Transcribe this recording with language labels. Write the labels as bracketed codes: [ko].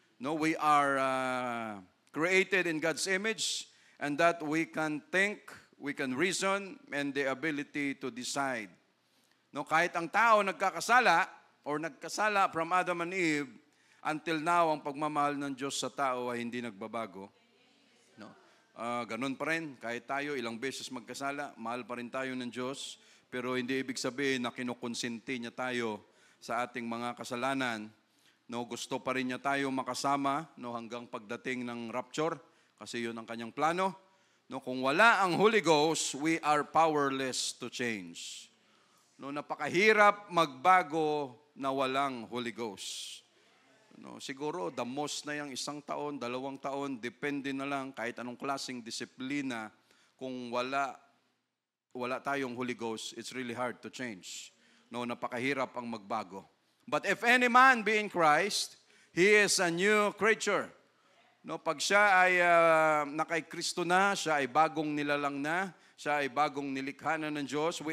[en] No, we are created in God's image, and that we can think, we can reason, and the ability to decide. [tl] No, kahit ang tao nagkakasala from Adam and Eve, until now, ang pagmamahal ng Diyos sa tao ay hindi nagbabago. No? Ganun pa rin, kahit tayo ilang beses magkasala, mahal pa rin tayo ng Diyos, pero hindi ibig sabihin na kinukonsinti niya tayo sa ating mga kasalanan. No, gusto pa rin niya tayo makasama, no, hanggang pagdating ng rapture, kasi yun ang kanyang plano. [en] No, [tl] kung wala ang [en] Holy Ghost, we are powerless to change. [tl] No, napakahirap magbago na walang Holy Ghost. No, siguro, [en] the most [tl] na yung 1 taon, 2 taon, depende na lang kahit anong klaseng disiplina. Kung wala tayong [en] Holy Ghost, it's really hard to change. [tl] No, napakahirap ang magbago. [en] But if any man be in Christ, he is a new creature. [tl] No, pag siya ay nakay Kristo na, siya ay bagong nilalang na, siya ay bagong nilikha na ng Diyos.